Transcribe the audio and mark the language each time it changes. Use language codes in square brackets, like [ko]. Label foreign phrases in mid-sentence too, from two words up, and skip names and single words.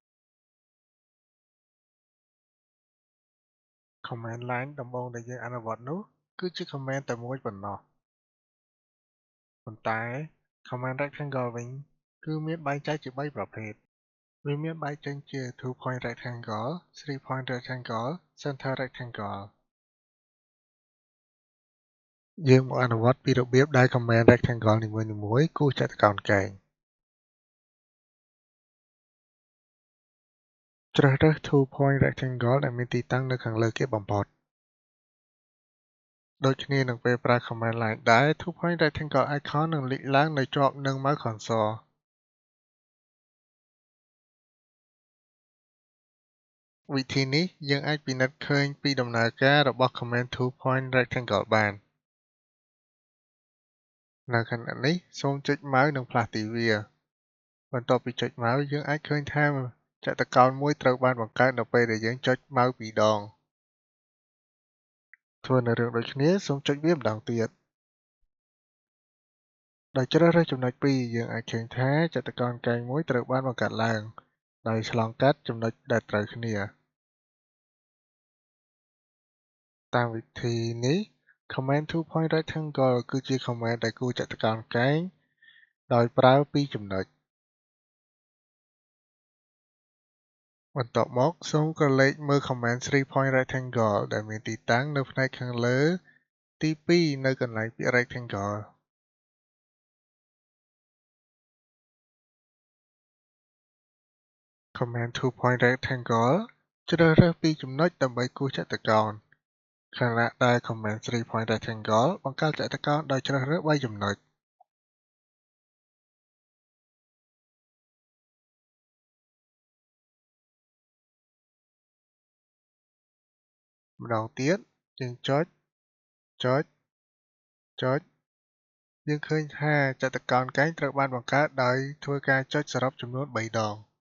[en] command line [km] ដំបូងដែលយើងអនុវត្តនោះគឺជា command តែមួយប៉ុណ្ណោះប៉ុន្តែ [en] command rectangle [km] វិញគឺមានបែងចែកជា3ប្រភេទវាមានបែងចែកជា [en] two point rectangle, three point rectangle, center rectangle [km] យើងមកអនុវត្តពីរបៀបដែល [en] command rectangle [km] នីមួយៗគូសចតុកោណកែងជ្រើសរើស [en] two point rectangle [km] ដែលមានទីតាំងនៅខាងលើគេបំផុតដូចគ្នានឹងពេលប្រើ [en] command line [km] ដែរ [en] two point rectangle icon [km] នឹងលេចឡើងនៅជាប់នឹង [en] mouse cursor [km] វិធីនេះយើងអាចពិនិត្យឃើញពីដំណើរការរបស់ [en] command two point rectangle [km] បាននៅខណៈនេះសូមចុច mouse និងផ្លាស់ទីវាបន្ទាប់ពីចុច mouse យើងអាចឃើញថាចតុកោណមួយត្រូវបានបង្កើតនៅពេលដែលយើងចុច mouse ពីរដង ធ្វើនៅរឿងដូចគ្នាសូមចុចវាម្ដងទៀតដោយជ្រើសរើសចំណុច2យើងអាចឃើញថាចតុកោណកែងមួយត្រូវបានបង្កើតឡើងដោយឆ្លងកាត់ចំណុចដែលត្រូវគ្នា តាមវិធីនេះ [en] command two point rectangle [km] គឺជា command ដែលគូរចតុកោណកែងដោយប្រើពីរចំណុចបន្ទាប់មកសូមក្រឡេកមើល [en] command three point rectangle [km] ដែលមានទីតាំងនៅផ្នែកខាងលើទី2នៅកន្លែងពាក្យ rectangle [en] command two point rectangle [km] ជ្រើសរើសពីរចំណុចដើម្បីគូសចតុកោណខណៈដែល [en] command three point rectangle [km] បង្កើតចតុកោណដោយជ្រើសរើស3ចំណុ ចម្ដងទៀតយើងចុចយើងឃើញថាចតុកោណកែងត្រូវបានបង្កើតដោយធ្វើការចុចសរុបចំនួន3ដង